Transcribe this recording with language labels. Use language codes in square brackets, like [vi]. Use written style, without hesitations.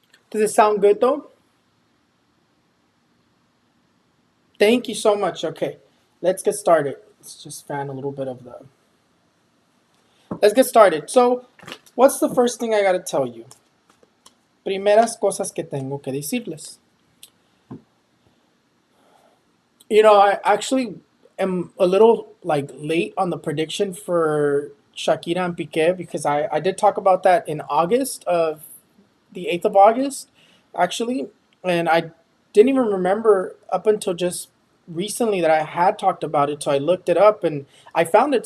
[en] Does it sound good though? Thank you so much. Okay, let's get started. Let's just fan a little bit of the. Let's get started. So, what's the first thing I gotta tell you? [es] Primeras cosas que tengo que decirles. [en] You know, I actually am a little like late on the prediction for Shakira and Piqué because I did talk about that in August of the 8th of August, actually. And I didn't even remember up until just recently that I had talked about it. So I looked it up and I found it.